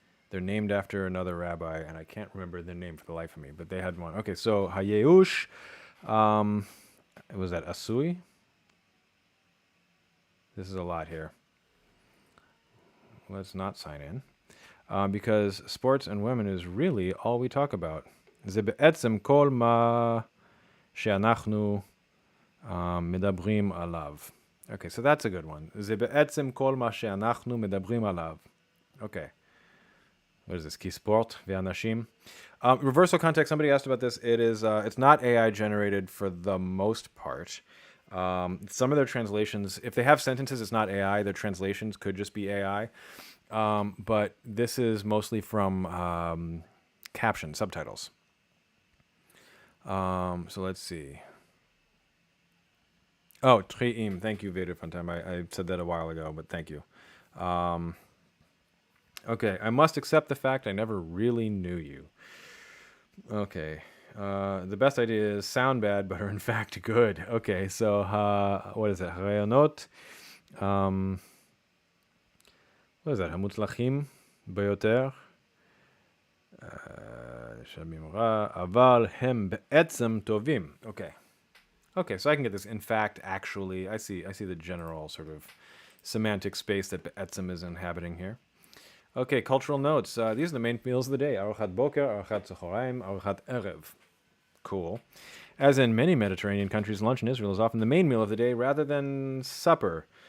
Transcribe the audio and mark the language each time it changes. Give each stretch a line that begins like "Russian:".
English: They're named after another rabbi, and I can't remember their name for the life of me, but they had one. Okay, so Hayeush, was that Asui? This is a lot here. Let's not sign in. Because sports and women is really all we talk about.
Hebrew: זה בעצם כל מה שאנחנו מדברים עליו.
English: Okay, so that's a good one. זה בעצם כל מה שאנחנו מדברים עליו. Okay. What is this? כי ספורט ואנשים. Reversal context, somebody asked about this. It's not AI generated for the most part. Some of their translations, if they have sentences, it's not AI. Their translations could just be AI. But this is mostly from caption, subtitles. So let's see. Oh, Tri'im. Thank you, Veda Funtime. I said that a while ago, but thank you. Okay, I must accept the fact I never really knew you. Okay. The best idea is sound bad, but are in fact good. Okay, so what is that? Rayonot. What is that? המוצלחים ביותר.
Hebrew: שמים רע, אבל הם בעצם טובים.
English: Okay. Okay, so I can get this. In fact, actually, I see the general sort of semantic space that be'etzem is inhabiting here. Okay, cultural notes. These are the main meals of the day. Arochat boker, arochat tzacharaim, arochat erev. Cool. As in many Mediterranean countries, lunch in Israel is often the main meal of the day rather than supper.